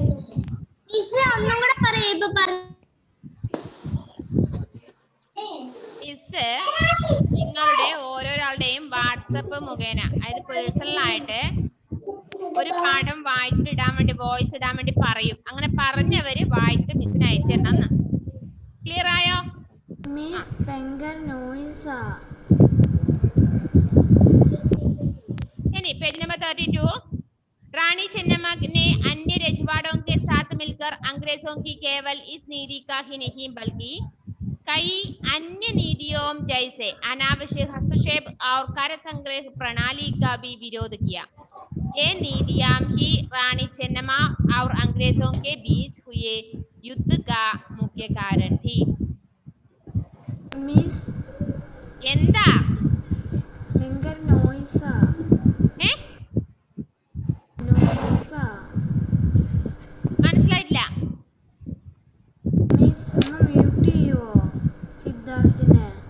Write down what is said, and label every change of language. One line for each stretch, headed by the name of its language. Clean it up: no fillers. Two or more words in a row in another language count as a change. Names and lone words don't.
Malayalam: മിസ് നിങ്ങളുടെ ഓരോരാളുടെയും വാട്സപ്പ് മുഖേന, അതായത് പേഴ്സണൽ ആയിട്ട് ഒരു പാഠം വായിച്ചിട്ട് ഇടാൻ വേണ്ടി, വോയിസ് ഇടാൻ വേണ്ടി പറയും. അങ്ങനെ പറഞ്ഞവര് വായിച്ചിട്ട് മിസ്സിന് അയച്ചു തരണം. ക്ലിയർ ആയോ?
Hindi: इनी पेज नंबर 32 रानी चेन्नम्मा ने अन्य रजवाड़ों के साथ मिलकर अंग्रेजों की केवल इस नीति का ही नहीं बल्कि कई अन्य नीतियों जैसे अनावश्यक हस्तक्षेप और कर संग्रह प्रणाली का भी विरोध किया. ये नीतियां ही रानी चेन्नम्मा और अंग्रेजों के बीच हुए युद्ध का मुख्य कारण थी.
Malayalam: मिस എന്താ ഭയങ്കര നോയ്സാ. മനസ്സിലായില്ല. മിസ് ഒന്ന് മ്യൂട്ട് ചെയ്യുവോ സിദ്ധാർത്ഥിനെ?